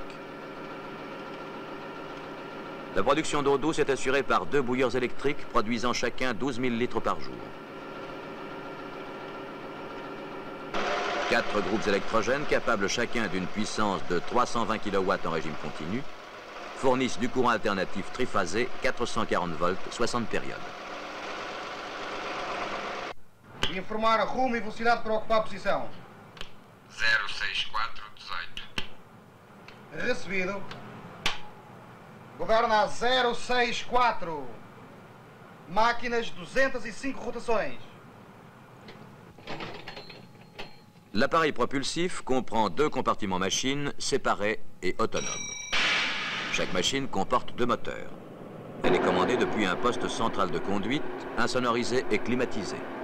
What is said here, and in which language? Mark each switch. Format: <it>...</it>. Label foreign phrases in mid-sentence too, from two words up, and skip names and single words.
<fr>La production d'eau douce est assurée par deux bouilleurs électriques produisant chacun 12 000 litres par jour. 4 groupes électrogènes capables chacun d'une puissance de 320 kW en régime continu fournissent du courant alternatif triphasé 440 volts, 60 périodes.</fr> <pt>Informar a rumo e velocidade para ocupar a posição. 06418. Recebido. Governa 064. Máquinas 205 rotações.</pt> <fr>L'appareil propulsif comprend 2 compartiments machines séparés et autonomes. Chaque machine comporte 2 moteurs. Elle est commandée depuis un poste central de conduite, insonorisé et climatisé.</fr>